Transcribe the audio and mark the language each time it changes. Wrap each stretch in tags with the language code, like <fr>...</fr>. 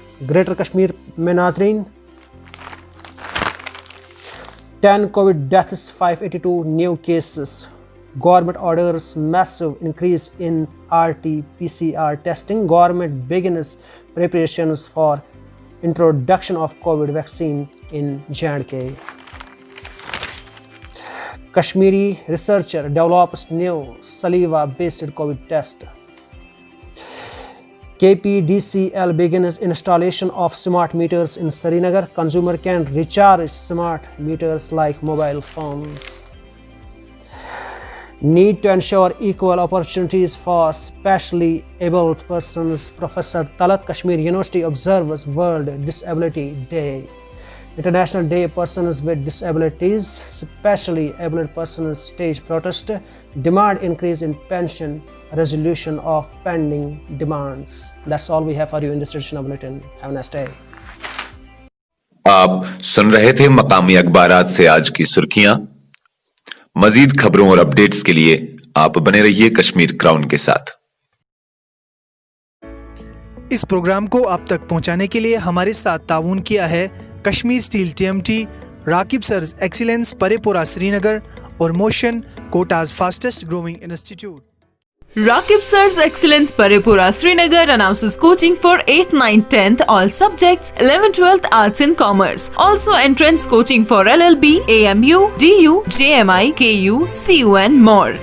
<en>greater Kashmir</en> <ur>میں ناظرین</ur> <en>10 COVID deaths 582 new cases. Government orders massive increase in RT-PCR ٹیسٹنگ. Government begins preparations for introduction of COVID vaccine in J&K. Kashmiri researcher develops new saliva-based COVID test. KPDCL begins installation of smart meters in Srinagar. Consumer can recharge smart meters like mobile phones. Need to ensure equal opportunities for specially abled persons. Professor Talat. Kashmir University observes World Disability Day. International Day Persons with Disabilities. Specially abled persons stage protest. Demand increase in pension. Resolution of pending demands. That's all we have for you in this edition of Bulletin. Have a nice day.</en> <ur>آپ سن رہے تھے مقامی اخبارات سے آج کی سرخیاں. مزید خبروں اور اپڈیٹس کے لیے آپ بنے رہیے کشمیر کراؤن کے ساتھ. اس پروگرام کو آپ تک پہنچانے کے لیے ہمارے ساتھ تعاون کیا ہے کشمیر اسٹیل TMT، راکب سرز ایکسیلنس پرے پورہ سری نگر اور motion quotas fastest growing institute.</ur> <en>Rakib Sir's Excellence Paripura Srinagar announces coaching for 8th, 9th, 10th all subjects, 11th, 12th Arts and Commerce. Also entrance coaching for LLB, AMU, DU, JMI, KU, CU and more.</en>